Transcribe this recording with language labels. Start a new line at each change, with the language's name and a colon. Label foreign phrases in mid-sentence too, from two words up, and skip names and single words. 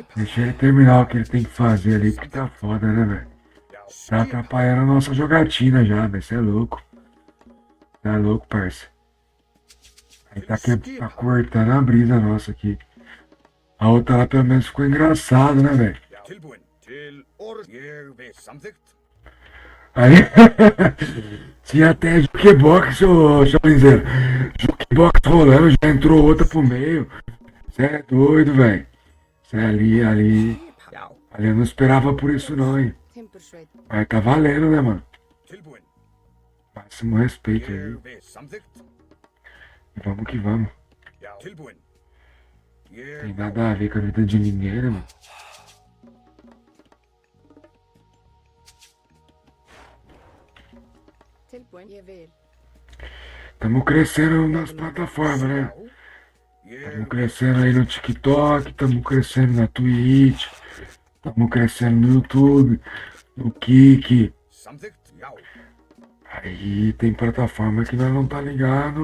Portuguese: Deixa ele terminar o que ele tem que fazer ali, porque tá foda, né, velho? Tá atrapalhando a nossa jogatina já, velho. Cê é louco. Tá louco, parça. Aí tá cortando a brisa nossa aqui. A outra lá pelo menos ficou engraçado, né, velho?
Icelandic: Tilbúin til orð ég við samþykkt.
Portuguese: Aí tinha até jukebox, ô Chalinzeiro. Jukebox rolando, já entrou outra pro meio. Cê é doido, velho. Cê é ali. Ali eu não esperava por isso não, hein.
Icelandic: Timbursveit.
Portuguese: Mas tá valendo, né, mano?
Icelandic: Tilbúin.
Portuguese: Máximo respeito aí.
Icelandic: Ég við samþykkt.
Portuguese: E vamos que vamos.
Icelandic: Tilbúin.
Portuguese: Tem nada a ver com a vida de ninguém, né, mano?
Icelandic: Tilbúin. Ég vil.
Portuguese: Tamo crescendo nas plataformas, né? Tamo crescendo aí no TikTok, tamo crescendo na Twitch, tamo crescendo no YouTube, no Kik.
Icelandic: Samþykkt, já.
Portuguese: Aí tem plataforma que nós não tá ligado.